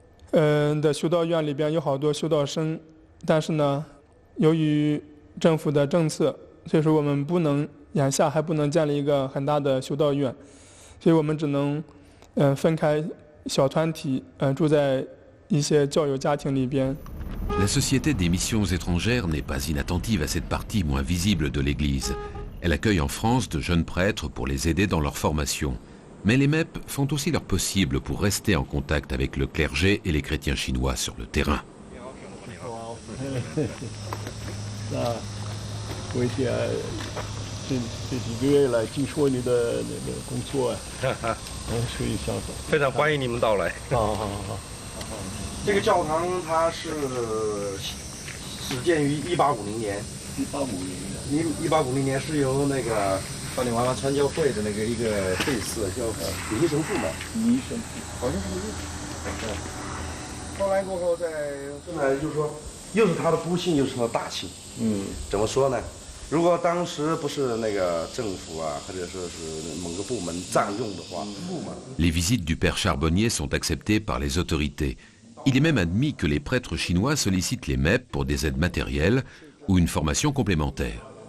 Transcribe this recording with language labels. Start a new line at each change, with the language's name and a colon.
Chinese: 的修道院里边有好多修道生，但是呢，由于政府的政策，所以说我们不能眼下还不能建立一个很大的修道院，所以我们只能分开小团体住在一些教友家庭里边。
French: La Société des missions étrangères n'est pas inattentive à cette partie moins visible de l'Église. Elle accueille en France de jeunes prêtres pour les aider dans leur formation. Mais les MEP font aussi leur possible pour rester en contact avec le clergé et les chrétiens chinois sur le terrain.
Chinese: 这几个月来听说你的那个工作所以想非常欢迎你们到来。好。这个教堂它是始建于1850年。 1850年是由那个少年娃娃传教会的那个一个会士叫李一神父嘛。好像是后来过后现在就是说，又是他的不幸，又是他的大幸。怎么说呢？如果当时不是那个政府啊，或者说是某个部门占用的话，
French: Les visites du père Charbonnier sont acceptées par les autorités. Il est même admis que les prêtres chinois sollicitent les MEP pour des aides matérielles ou une formation complémentaire.